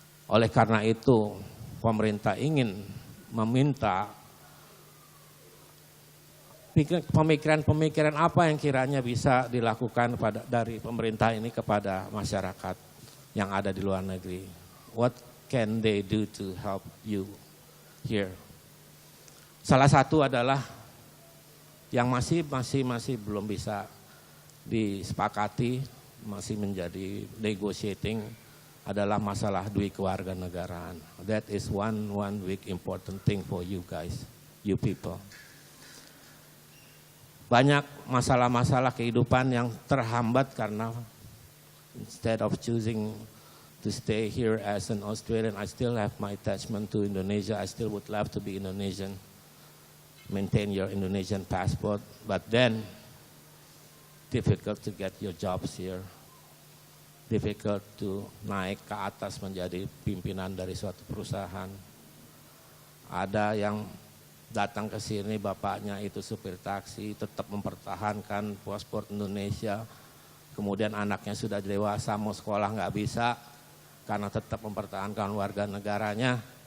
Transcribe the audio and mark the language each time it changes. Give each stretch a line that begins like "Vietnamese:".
Indonesian: Oleh karena itu, pemerintah ingin meminta pemikiran-pemikiran apa yang kiranya bisa dilakukan dari pemerintah ini kepada masyarakat yang ada di luar negeri.
English: What can they do to help you here?
Indonesian: Salah satu adalah yang masih belum bisa disepakati, masih menjadi negotiating adalah masalah duit kewarganegaraan.
English: That is one big important thing for you guys, you people.
Indonesian: Banyak masalah-masalah kehidupan yang terhambat karena
English: instead of choosing to stay here as an Australian, I still have my attachment to Indonesia. I still would love to be Indonesian, maintain your Indonesian passport, but then difficult to get your jobs here. Difficult to
Indonesian: naik ke atas menjadi pimpinan dari suatu perusahaan. Ada yang datang ke sini bapaknya itu supir taksi, tetap mempertahankan paspor Indonesia. Kemudian anaknya sudah dewasa, mau sekolah nggak bisa karena tetap mempertahankan warga negaranya.